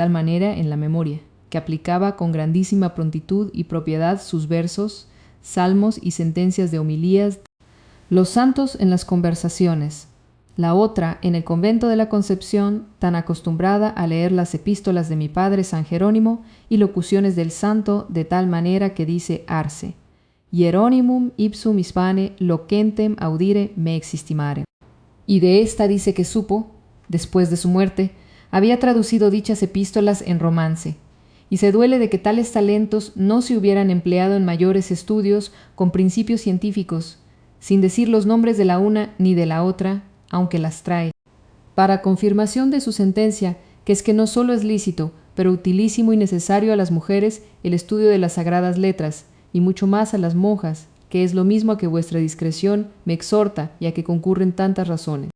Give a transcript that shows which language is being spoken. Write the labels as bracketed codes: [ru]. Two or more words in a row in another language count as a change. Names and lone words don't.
[es] tal manera en la memoria, que aplicaba con grandísima prontitud y propiedad sus versos, salmos y sentencias de homilías, los santos en las conversaciones, la otra en el convento de la Concepción, tan acostumbrada a leer las epístolas de mi padre San Jerónimo y locuciones del santo de tal manera que dice arce, [la] Hieronymum ipsum hispane loquentem audire me existimare. [es] Y de esta dice que supo, después de su muerte, había traducido dichas epístolas en romance, y se duele de que tales talentos no se hubieran empleado en mayores estudios con principios científicos, sin decir los nombres de la una ni de la otra, aunque las trae, para confirmación de su sentencia, que es que no solo es lícito, pero utilísimo y necesario a las mujeres el estudio de las sagradas letras, y mucho más a las monjas, que es lo mismo a que vuestra discreción me exhorta y a que concurren tantas razones.